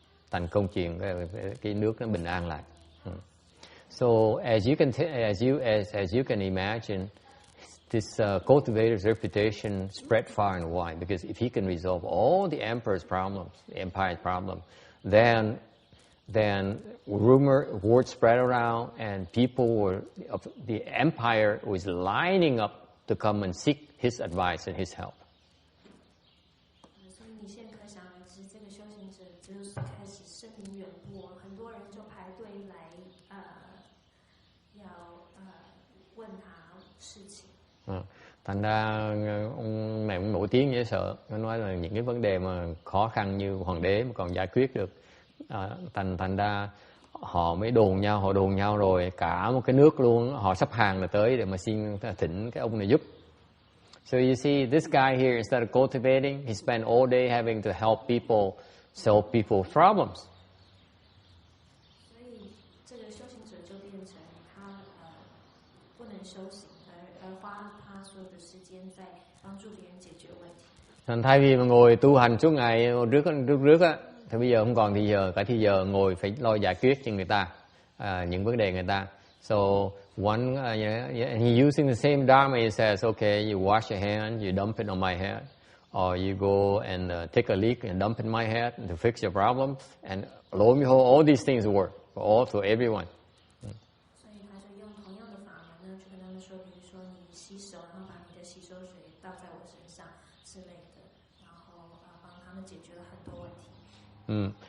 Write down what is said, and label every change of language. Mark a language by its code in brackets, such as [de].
[vi] Thành công chuyện cái nước nó bình an lại. [en] So as you can imagine, this cultivator's reputation spread far and wide, because if he can resolve all the emperor's problems, the empire's problem, then word spread around, and the empire was lining up to come and seek his advice and his help. [zh] 所以你现在可想而知，这个修行者就是开始声名远播，很多人就排队来要问他事情。 [vi] Thành ra ông này cũng nổi tiếng dễ sợ. Nó nói là những cái vấn đề mà khó khăn như hoàng đế mà còn giải quyết được. Thành ra họ mới đồn nhau rồi cả một cái nước luôn, họ sắp hàng là tới để mà xin thỉnh cái ông này giúp. [en] So you see, this guy here, instead of cultivating, he spent all day having to help people solve people's problems. [zh] 所以这个修行者就变成他不能修行，而花他所有的时间在帮助别人解决问题。 [vi] Thành thay vì mà ngồi tu hành suốt ngày trước á, thì bây giờ không còn thì giờ, cả thì giờ ngồi phải lo giải quyết cho người ta những vấn đề người ta. [en] So one, he using the same Dharma. He says, okay, you wash your hand, you dump it on my head, or you go and take a leak and dump it in my head to fix your problem. And lo and behold, all these things work for everyone. [zh] 所以他就用同样的法门呢，就跟他们说，比如说你洗手，然后把你的洗手水倒在我身上之类的，然后帮他们解决了很多问题。